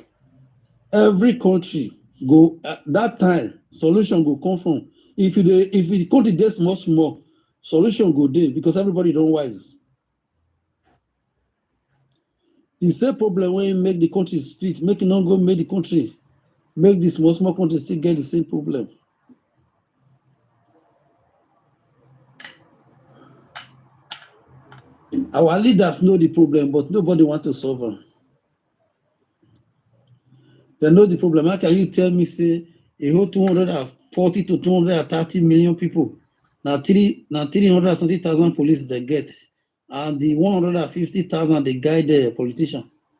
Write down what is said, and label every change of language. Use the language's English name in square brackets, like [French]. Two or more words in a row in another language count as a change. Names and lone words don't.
[Nigerian Pidgin] every country go that time solution go come from if the country dey small solution go dey because everybody don wise. The same problem wey make the country split make e no go make the country make the small country still get the same problem. Our leaders know the problem but nobody want to solve am. They know the problem. How can you tell me say a whole 240 to 230 million people now 370,000 police they get and the 150,000 they guide the politician?